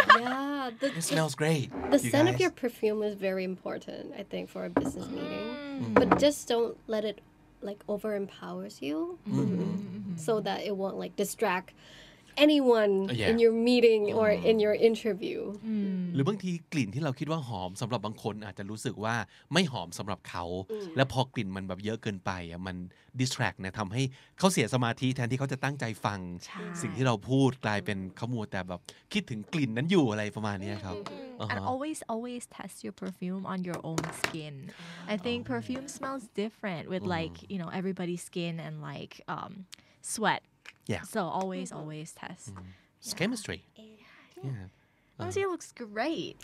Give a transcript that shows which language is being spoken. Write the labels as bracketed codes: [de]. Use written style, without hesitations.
[en] Yeah. The, it smells great the you scent of guys. your perfume is very important, I think, for a business meeting. But just don't let it like over empowers you so that it won't like distract anyone Yeah. in your meeting or in your interview. [th] หรือบางทีกลิ่นที่เราคิดว่าหอมสำหรับบางคนอาจจะรู้สึกว่าไม่หอมสำหรับเขา แล้วพอกลิ่นมันแบบเยอะเกินไปอ่ะมัน distract นะทำให้เขาเสียสมาธิแทนที่เขาจะตั้งใจฟัง ใช่ สิ่งที่เราพูดกลายเป็นเขามัวแต่แบบคิดถึงกลิ่นนั้นอยู่อะไรประมาณเนี้ยครับ [en] And always test your perfume on your own skin. I think perfume smells different with like, you know, everybody's skin and like sweat. Yeah. So always test. It's chemistry yeah Honestly, it looks great.